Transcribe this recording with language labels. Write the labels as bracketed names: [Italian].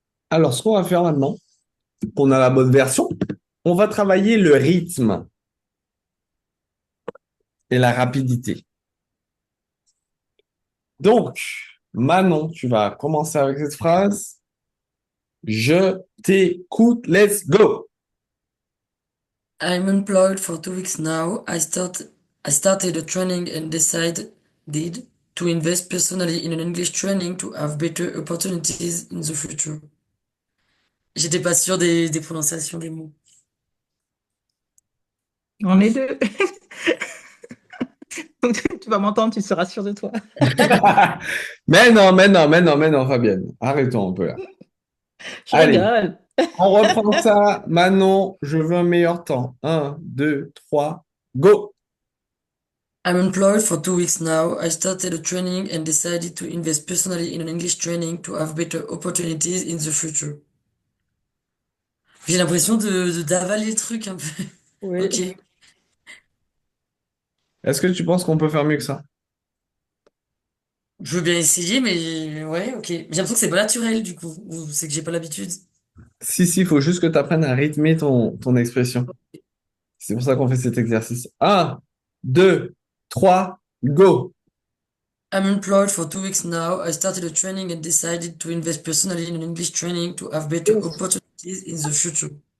[French] Alors, ce qu'on va faire maintenant, qu'on a la bonne version, on va travailler le rythme et la rapidité. Donc, Manon, tu vas commencer avec cette phrase. Je t'écoute. [English] Let's go. I'm employed for 2 weeks now. I started a training and decided to invest personally in an English training to have better opportunities in the future. [French] J'étais pas sûre des prononciations des mots. On est deux. Tu vas m'entendre, tu seras sûr de toi. Mais non, mais non, mais non, mais non, Fabienne. Arrêtons un peu là. Je Allez, rigole. on reprend ça. Manon, je veux un meilleur temps. Un, deux, trois, go. [English] I'm employed for 2 weeks now. I started a training and decided to invest personally in an English training to have better opportunities in the future. [French] J'ai l'impression d'avaler le truc un peu. Oui. Ok. Est-ce que tu penses qu'on peut faire mieux que ça? Je veux bien essayer, mais ouais, ok. J'ai l'impression que c'est pas naturel du coup. Ou c'est que j'ai pas l'habitude. Si, il faut juste que tu apprennes à rythmer ton expression. C'est pour ça qu'on fait cet exercice. Un, deux, trois, go. [English] I'm employed for 2 weeks now. I started a training and decided to invest personally in an English training to have better opportunities in the future.